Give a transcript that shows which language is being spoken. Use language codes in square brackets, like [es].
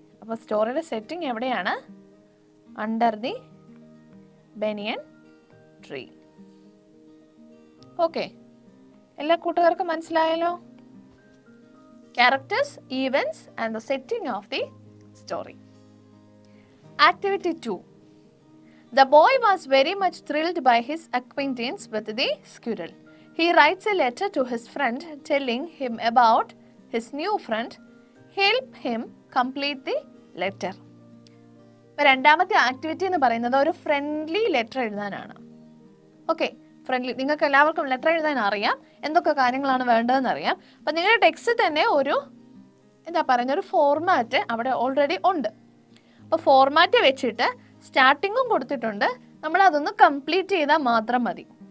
[ml] അപ്പോൾ സ്റ്റോറിയുടെ സെറ്റിംഗ് എവിടെയാണ്? [en] Under the banyan tree. [ml] Okay, എല്ലാ കൂട്ടുകാർക്കും മനസ്സിലായല്ലോ? [en] Characters, events and the setting of the story. Activity 2. The boy was very much thrilled by his acquaintance with the squirrel. He writes a letter to his friend telling him about his new friend. Help him complete the letter. [ml] രണ്ടാമത്തെ activity എന്ന് പറയുന്നത് ഒരു friendly letter എഴുതാനാണ്. Okay, friendly, നിങ്ങൾക്ക് എല്ലാവർക്കും letter എഴുതാൻ അറിയാം, എന്തൊക്കെ കാര്യങ്ങളാണ് വേണ്ടതെന്ന് അറിയാം. അപ്പം നിങ്ങളുടെ ടെക്സ്റ്റ് തന്നെ ഒരു ഒരു ഫോർമാറ്റ് അവിടെ ഓൾറെഡി ഉണ്ട്. അപ്പോൾ ഫോർമാറ്റ് വെച്ചിട്ട് സ്റ്റാർട്ടിങ്ങും കൊടുത്തിട്ടുണ്ട്. നമ്മൾ അതൊന്ന് കംപ്ലീറ്റ് ചെയ്താൽ മാത്രം മതി.